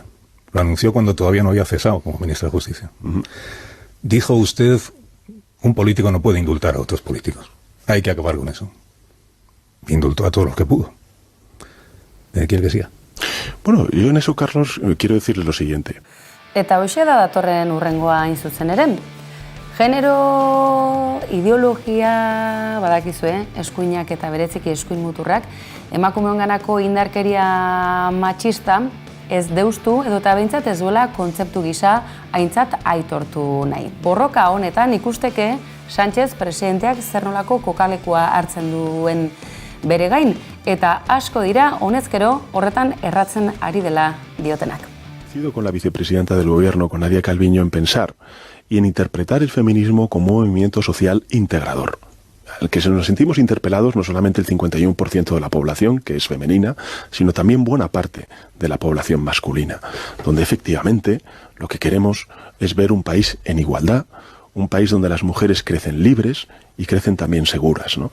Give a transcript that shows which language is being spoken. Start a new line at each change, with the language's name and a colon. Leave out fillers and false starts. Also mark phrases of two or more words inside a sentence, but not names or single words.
Spanish: Lo anunció cuando todavía no había cesado como ministra de Justicia. Dijo usted, un político no puede indultar a otros políticos. Hay que acabar con eso. Indultó a todos los que pudo. ¿Quiere que siga? Bueno, yo en eso, Carlos, quiero decirle lo siguiente.
Basque: Eta hoxe da datorren urrengoa hain zuzen ere. Genero ideologia badakizue, eskuinak eta bereziki eskuin muturrak, emakumeonganako indarkeria matxista ez deustu edota behintzat ez duela kontzeptu gisa aintzat aitortu nahi. Borroka honetan ikusteke Sánchez presidenteak zer nolako kokalekua hartzen duen bere gain, eta asko dira honezkero horretan erratzen ari dela diotenak.
Spanish: Coincido con la vicepresidenta del gobierno, con Nadia Calviño, en pensar y en interpretar el feminismo como un movimiento social integrador, al que nos sentimos interpelados no solamente el 51% de la población, que es femenina, sino también buena parte de la población masculina, donde efectivamente lo que queremos es ver un país en igualdad, un país donde las mujeres crecen libres y crecen también seguras, ¿no?